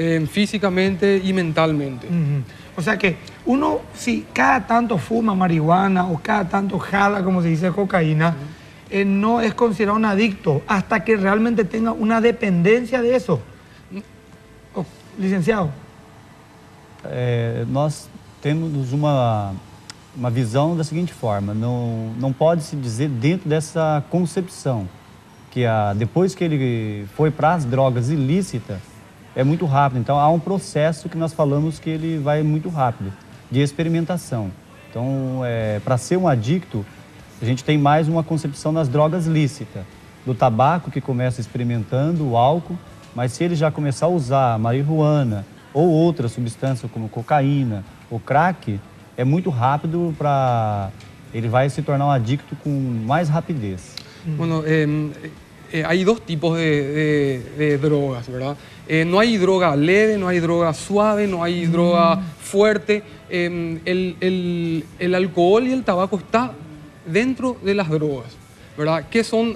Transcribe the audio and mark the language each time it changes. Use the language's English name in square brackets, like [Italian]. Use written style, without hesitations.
[Spanish] Físicamente y mentalmente. O sea que uno, si cada tanto fuma marihuana o cada tanto jala, como se dice, cocaína, no es considerado un adicto hasta que realmente tenga una dependencia de eso. Licenciado. [Portuguese] Nós temos uma visão da seguinte forma, não pode se dizer dentro dessa concepção que depois que ele foi para as drogas ilícitas, é muito rápido. Então há um processo que nós falamos que ele vai muito rápido, de experimentação. Então, para ser um adicto, a gente tem mais uma concepção das drogas lícitas, do tabaco que começa experimentando, o álcool, mas se ele já começar a usar marihuana ou outra substância como cocaína ou crack, é muito rápido ele vai se tornar um adicto com mais rapidez. [Spanish] Bueno, hay dos tipos de drogas, ¿verdad? No hay droga leve, no hay droga suave, no hay droga fuerte. El alcohol y el tabaco está dentro de las drogas. ¿verdad? ¿Qué son?